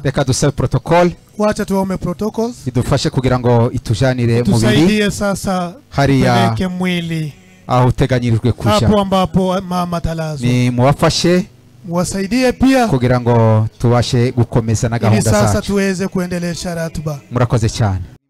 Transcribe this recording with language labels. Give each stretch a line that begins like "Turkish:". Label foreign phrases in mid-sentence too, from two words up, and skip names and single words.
Rundi: Reka dusabe protocol.
Swahili: Wacha tuombe protocols.
Rundi: Idufashe kugira ngo itujanire mubiri.
Swahili: Tusaidie sasa peleke mwili.
Rundi: Aho uteganyirijwe kuja.
Swahili: Hapo ambapo mama talazwa.
Rundi: Ni muwafashe.
Swahili: Muwasaidie pia
Rundi: kugira ngo tubashe gukomeza na gahunda zacu.
Swahili: Sasa tuweze kuendelesha ratiba.
Rundi: Murakoze cyane.